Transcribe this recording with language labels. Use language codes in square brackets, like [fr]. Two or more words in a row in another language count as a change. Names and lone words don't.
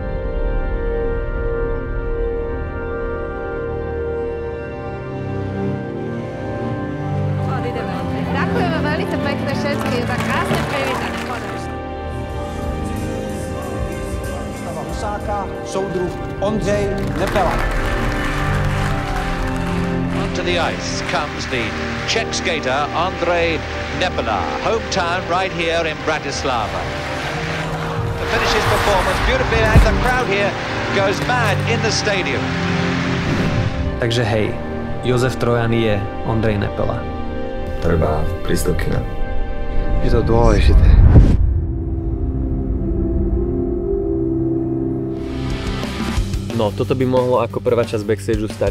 [sk] Ďakujeme veľmi pekne všetky, je tak krásne privítať. [cs] Stava Husáka, soudruh Ondřej Nepela. [en] Onto the ice comes the Czech skater Ondřej Nepela, hometown right here in Bratislava. To finish his performance beautifully and the crowd here goes mad in the stadium. [sk] Takže hej, Jozef Trojan je Ondrej Nepela. Treba prísť do kina. Je to dôležité. No, toto by mohlo ako prvá časť backstageu stačiť.